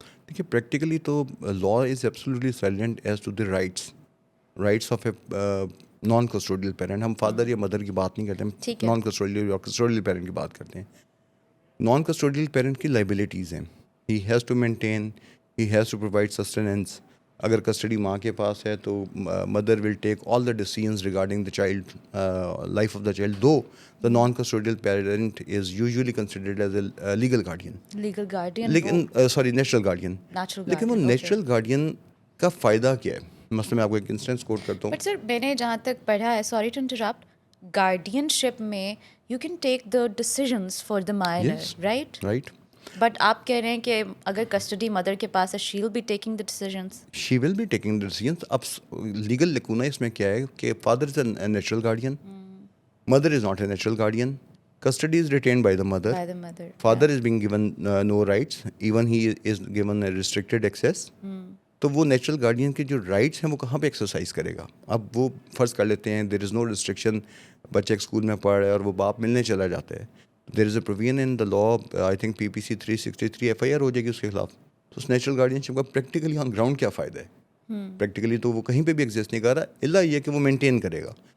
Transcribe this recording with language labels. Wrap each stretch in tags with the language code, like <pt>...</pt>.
<en>دیکھیے پریکٹیکلی تو law is absolutely silent as to the rights of a non custodial parent.</en> <ur>ہم father یا mother کی بات نہیں کرتے, ہم نان کسٹوڈیل یا کسٹوڈیل پیرنٹ کی بات کرتے ہیں.</ur> <en>Non custodial parent کی liabilities ہیں, he has to maintain, he has to provide sustenance.</en> <ur>اگر کسٹڈی ماں کے پاس ہے تو</ur> <en>Mother will take all the decisions regarding the child, life of the child, though the non custodial parent is usually considered as a legal guardian, لیکن sorry natural guardian.</en> <ur>لیکن وہ natural guardian کا فائدہ کیا ہے؟ مثلا میں آپ کو ایک انسٹنس کوٹ کرتا ہوں.</ur> <en>but sir</en> <ur>میں نے جہاں تک پڑھا ہے,</ur> <en>Sorry to interrupt, guardianship میں you can take the decisions for the minor, right.</en> <ur>But آپ کہہ رہے ہیں کہ اگر کسٹڈی مدر کے پاس ہے,</ur> <en>She will be taking the decisions. She will be taking the decisions. اب legal lacuna</en> <ur>اس میں کیا ہے کہ</ur> <en>Father is a natural guardian, mother is not a natural guardian. Custody is retained by the mother. Father is being given no rights. Even he is given a restricted access.</en> <ur>تو وہ natural guardian کے جو rights ہیں وہ کہاں پہ exercise کرے گا؟ اب وہ فرض کر لیتے ہیں</ur> <en>there is no restriction,</en> <ur>بچے ایک اسکول میں پڑھ رہا ہے اور وہ باپ ملنے چلا جاتا ہے,</ur> <en>there is a provision in the law, I think PPC 363 FIR</en> <ur>ہو جائے گی اس کے خلاف. تو اس نیچرل گارڈین شپ کا پریکٹیکلی آن گراؤنڈ کیا فائدہ ہے؟ پریکٹیکلی تو وہ کہیں پہ بھی ایگزسٹ نہیں کر رہا, الا یہ کہ وہ مینٹین کرے گا.</ur>